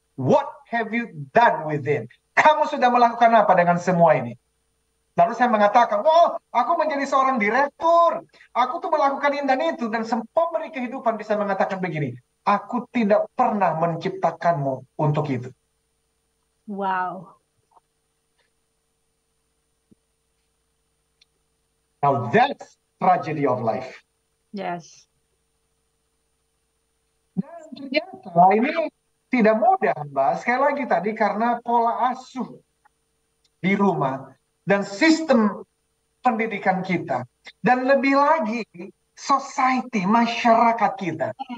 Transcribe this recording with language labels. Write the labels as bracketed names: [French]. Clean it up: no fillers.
[English] What have you done with it? [Indonesian] Kamu sudah melakukan apa dengan semua ini? Lalu saya mengatakan, oh, aku menjadi seorang direktur. Aku tuh melakukan ini dan itu. Dan pemberi kehidupan bisa mengatakan begini, aku tidak pernah menciptakanmu untuk itu. Wow. [English] Now that's tragedy of life. Yes. [Indonesian] Dan ternyata ini tidak mudah, Mbak. Sekali lagi tadi karena pola asuh di rumah dan sistem pendidikan kita. Dan lebih lagi society, masyarakat kita.